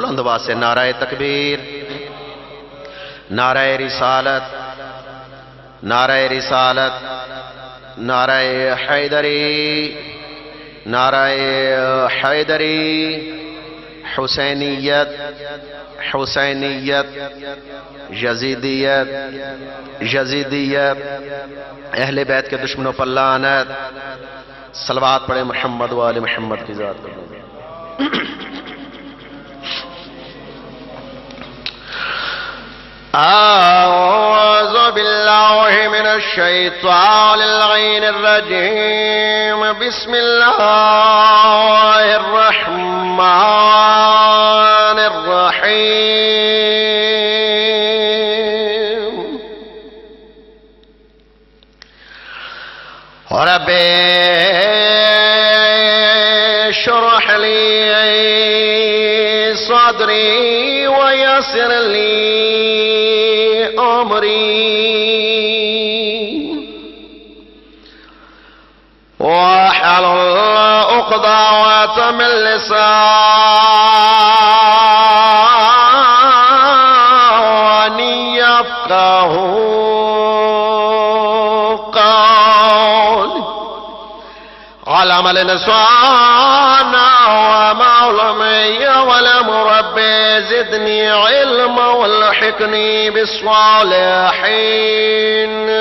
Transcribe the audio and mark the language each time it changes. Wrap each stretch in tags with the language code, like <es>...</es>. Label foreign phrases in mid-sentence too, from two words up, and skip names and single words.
<ur>بلند آواز سے نعرۂ تکبیر، نعرۂ رسالت، نعرۂ رسالت، نعرۂ حیدری، نعرۂ حیدری، حسینیت، حسینیت، یزیدیت، یزیدیت، اہل بیت کے دشمنوں پر لعنت. صلوات پڑھے محمد وآلِ محمد کی ذات پر.</ur> <ar>أعوذ بالله من الشيطان الرجيم. بسم الله الرحمن الرحيم. رب اشرح لي صدري ويسر لي أمري واحلل عقدة من لساني يفقهوا قولي. علم الإنسان وما علما ولم ربي زدني علما وألحقني بالصالحين.</ar>